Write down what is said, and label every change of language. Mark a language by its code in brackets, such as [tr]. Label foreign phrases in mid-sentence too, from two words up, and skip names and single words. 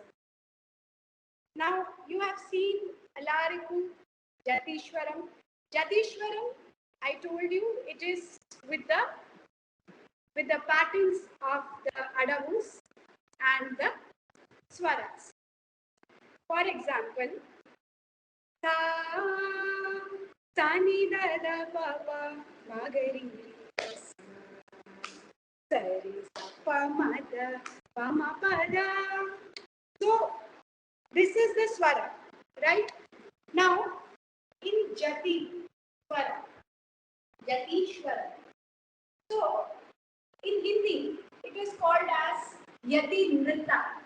[en] Now you have seen Alariku, Jatishwaram. Jatishwaram, I told you, it is with the patterns of the adavus and the swaras. For example, sa, sa ni da da pa pa ma ga ri ri sa, sa ri sa pa ma da pa ma pa da. So this is the swara, right? Now in Jati swara, Jatishwara. So in Hindi, it is called as Yati Nrita.